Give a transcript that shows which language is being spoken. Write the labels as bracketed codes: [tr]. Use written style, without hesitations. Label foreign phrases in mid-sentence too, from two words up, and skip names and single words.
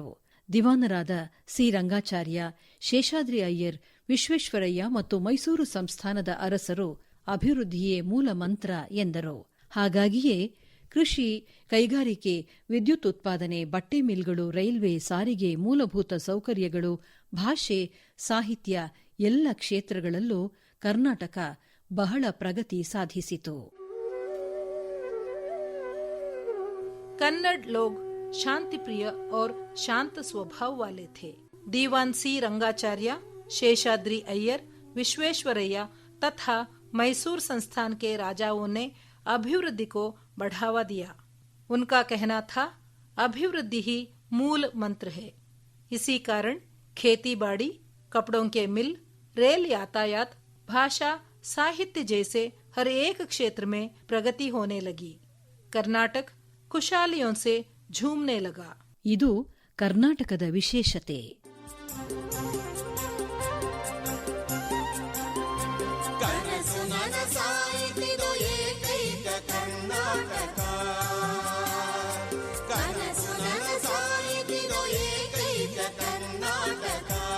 [kn] ದಿವಾನರಾದ ಸಿ ರಂಗಾಚಾರ್ಯ, ಶೇಷಾದ್ರಿ ಅಯ್ಯರ್, ವಿಶ್ವೇಶ್ವರಯ್ಯ ಮತ್ತು ಮೈಸೂರು ಸಂಸ್ಥಾನದ ಅರಸರು ಅಭಿವೃದ್ಧಿಯೇ ಮೂಲ ಮಂತ್ರ ಎಂದರು. ಹಾಗಾಗಿಯೇ ಕೃಷಿ, ಕೈಗಾರಿಕೆ, ವಿದ್ಯುತ್ ಉತ್ಪಾದನೆ, ಬಟ್ಟೆ ಮಿಲ್ಗಳು, ರೈಲ್ವೆ, ಸಾರಿಗೆ, ಮೂಲಭೂತ ಸೌಕರ್ಯಗಳು, ಭಾಷೆ, ಸಾಹಿತ್ಯ ಎಲ್ಲ ಕ್ಷೇತ್ರಗಳಲ್ಲೂ ಕರ್ನಾಟಕ ಬಹಳ ಪ್ರಗತಿ ಸಾಧಿಸಿತು. [hi] कन्नड़ लोग शांति प्रिय और शांत स्वभाव वाले थे. दीवान सी रंगाचार्य, शेषाद्री अय्यर, विश्वेश्वरैया तथा मैसूर संस्थान के राजाओं ने अभिवृद्धि को बढ़ावा दिया. उनका कहना था, अभिवृद्धि ही मूल मंत्र है. इसी कारण खेती बाड़ी, कपड़ों के मिल, रेल यातायात, भाषा, साहित्य जैसे हर एक क्षेत्र में प्रगति होने लगी. कर्नाटक खुशहालियों से झूमने लगा. [kn] ಇದು ಕರ್ನಾಟಕದ ವಿಶೇಷತೆ. ಕನಸು ನನಸಾಯಿತಿದು ಏಕೈಕ ಕರ್ನಾಟಕ. ಕನಸು ನನಸಾಯಿತಿದು ಏಕೈಕ ಕರ್ನಾಟಕ.